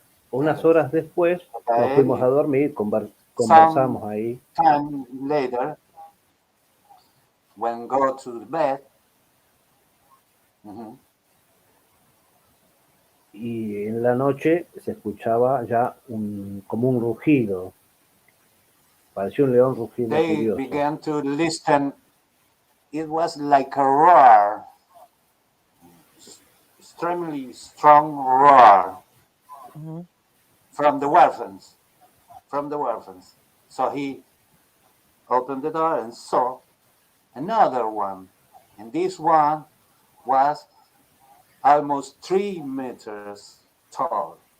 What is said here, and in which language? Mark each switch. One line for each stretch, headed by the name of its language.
Spanish: Unas horas después nos fuimos a dormir, conversamos ahí.
English: Time later, when go to bed,
Spanish: y en la noche se escuchaba ya como un rugido. Pareció un león rugiendo furioso.
English: They began to listen. It was like a roar, extremely strong roar from the orphans. So he opened the door and saw another one, and this one was almost 3 meters tall.